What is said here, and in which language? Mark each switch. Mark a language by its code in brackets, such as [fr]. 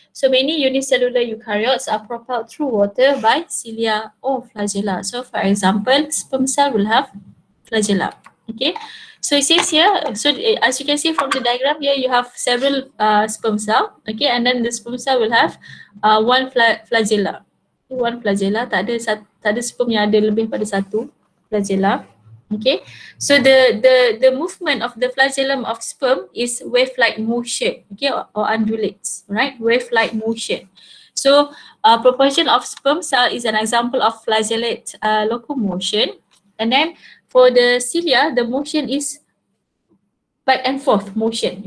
[en] So many unicellular eukaryotes are propelled through water by cilia or flagella. So for example, sperm cell will have flagella. Okay, so it says here, so as you can see from the diagram here, you have several sperm cell. Okay, and then the sperm cell will have one flagella. One flagella, [ms] tak ada sperm yang ada lebih pada satu flagella. [en] Okay, so the movement of the flagellum of sperm is wave-like motion, okay, or undulates, right? Wave-like motion. So proportion of sperm cell is an example of flagellate locomotion. And then for the cilia, the motion is back and forth motion.